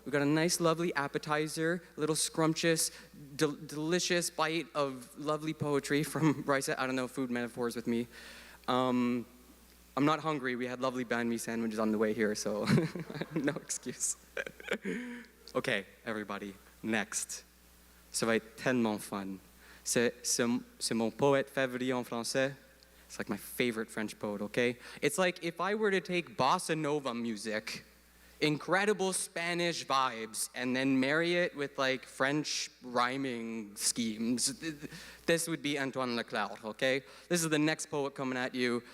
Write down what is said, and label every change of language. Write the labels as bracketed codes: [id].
[en] We've got a nice, lovely appetizer, a little scrumptious, delicious bite of lovely poetry from Bryce. I don't know, food metaphors with me. I'm not hungry. We had lovely banh mi sandwiches on the way here, so no excuse. Okay, everybody, next. [fr] Ça va être tellement fun. C'est mon poète favori en français. [en] It's like my favorite French poet, okay? It's like if I were to take bossa nova music, incredible Spanish vibes, and then marry it with like French rhyming schemes. This would be Antoine Leclerc, okay? This is the next poet coming at you.